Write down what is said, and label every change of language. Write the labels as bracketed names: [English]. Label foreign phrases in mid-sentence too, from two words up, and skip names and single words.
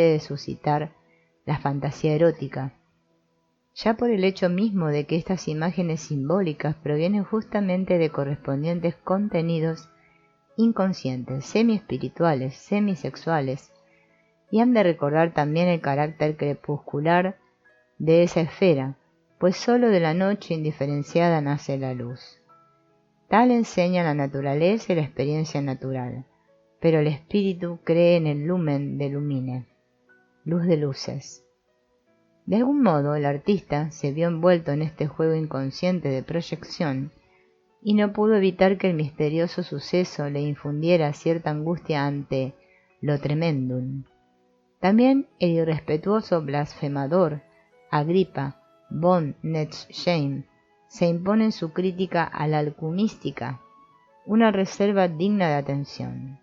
[Spanish] de suscitar la fantasía erótica, ya por el hecho mismo de que estas imágenes simbólicas provienen justamente de correspondientes contenidos inconscientes, semi-espirituales, semisexuales, y han de recordar también el carácter crepuscular de esa esfera, pues sólo de la noche indiferenciada nace la luz. Tal enseña la naturaleza y la experiencia natural, pero el espíritu cree en el [Latin] lumen de lumine, [Spanish] luz de luces. De algún modo el artista se vio envuelto en este juego inconsciente de proyección y no pudo evitar que el misterioso suceso le infundiera cierta angustia ante lo tremendum. También el irrespetuoso blasfemador Agripa von Netzsheim se impone en su crítica a la alquimística una reserva digna de atención.